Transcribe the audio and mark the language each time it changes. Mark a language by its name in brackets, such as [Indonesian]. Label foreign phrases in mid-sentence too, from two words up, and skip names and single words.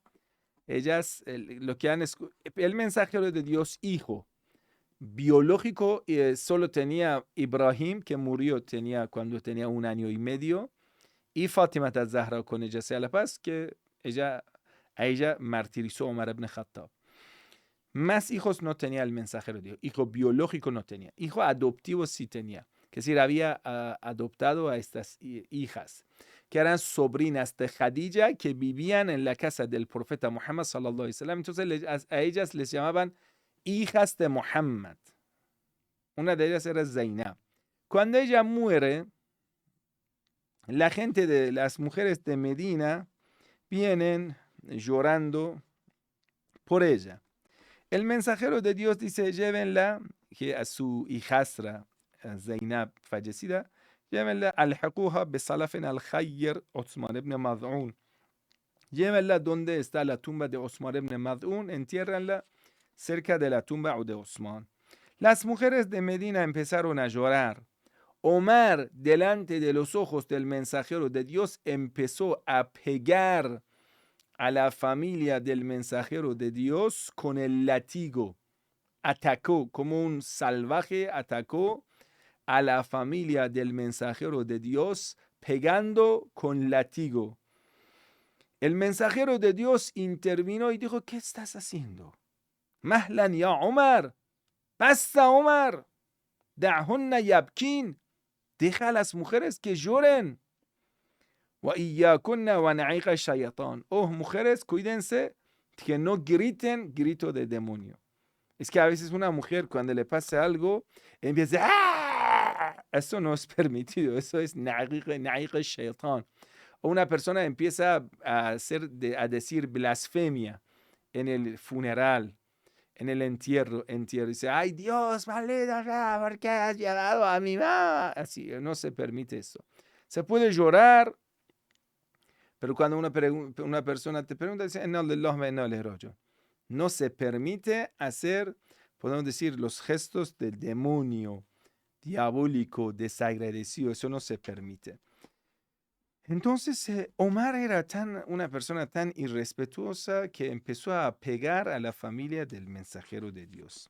[Spanish] Ellas, el mensajero de Dios, hijo biológico, solo tenía Ibrahim, que murió cuando tenía 1 año y medio, y Fátima al-Zahra, con ella sea la paz, que a ella martirizó Omar ibn Khattab. Más hijos no tenía el mensajero de Dios. Hijo biológico no tenía. Hijo adoptivo sí tenía. Que es decir, había adoptado a estas hijas, que eran sobrinas de Khadija, que vivían en la casa del profeta Muhammad [Arabic] صلى الله عليه وسلم. [Spanish] Entonces a ellas les llamaban hijas de Muhammad. Una de ellas era Zainab. Cuando ella muere, la gente de las mujeres de Medina vienen llorando por ella. El mensajero de Dios dice, llévenla, que a su hijastra, Zainab, fallecida, llévenla [Arabic] ألحقوها بسلفنا الخير عثمان بن مظعون. [Spanish] Llévenla donde está la tumba de Osman ibn Mad'un, entiérranla cerca de la tumba de Osman. Las mujeres de Medina empezaron a llorar. Omar, delante de los ojos del mensajero de Dios, empezó a pegar a la familia del mensajero de Dios con el látigo. Atacó como un salvaje, atacó a la familia del mensajero de Dios pegando con látigo. El mensajero de Dios intervino y dijo, ¿qué estás haciendo? [Arabic] مهلاً يا عمر، basta عمر، دعهن يبكين, [Spanish] deja a las mujeres que lloren. [Arabic] وإياكن ونعيق الشيطان. [Spanish] Oh, mujeres, cuídense que no griten grito de demonio. Es que a veces una mujer cuando le pasa algo empieza ¡ah! Eso no es permitido, eso es [Arabic] نعيق الشيطان. [Spanish] O una persona empieza a decir blasfemia en el funeral, en el entierro. Dice, ay Dios, maldita sea, ¿por qué has llegado a mi mamá? Así, no se permite eso. Se puede llorar, pero cuando una persona te pregunta, dice, [Arabic] "إنا لله وإنا إليه راجعون". [Spanish] No se permite hacer, podemos decir, los gestos del demonio, diabólico, desagradecido. Eso no se permite. Entonces, Omar era una persona tan irrespetuosa que empezó a pegar a la familia del mensajero de Dios.